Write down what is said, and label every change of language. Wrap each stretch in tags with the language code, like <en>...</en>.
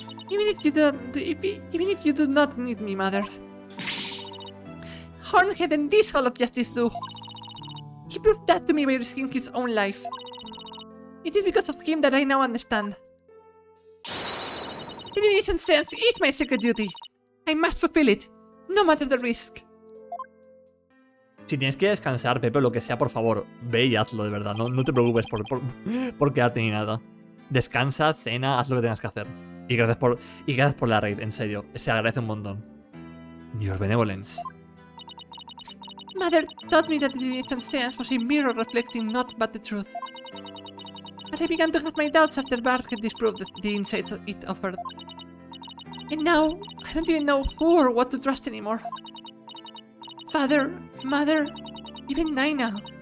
<en>Even if you do not need me, Mother. Hornhead and this Hall of Justice do. He proved that to me by risking his own life. It is because of him that I now understand. The divination sense is my sacred duty. I must fulfill it, no matter the risk.</en> <es>Si tienes que descansar, Pepe, o lo que sea, por favor, ve y hazlo, de verdad. No te preocupes por quedarte ni nada. Descansa, cena, haz lo que tengas que hacer. Y gracias por la raid, en serio. Se agradece un montón.</es> <en>Your benevolence. Mother taught me that the divination sense was a mirror reflecting not but the truth. But I began to have my doubts after Bart had disproved the insights it offered. And now, I don't even know who or what to trust anymore. Father, Mother, even Naina.</en>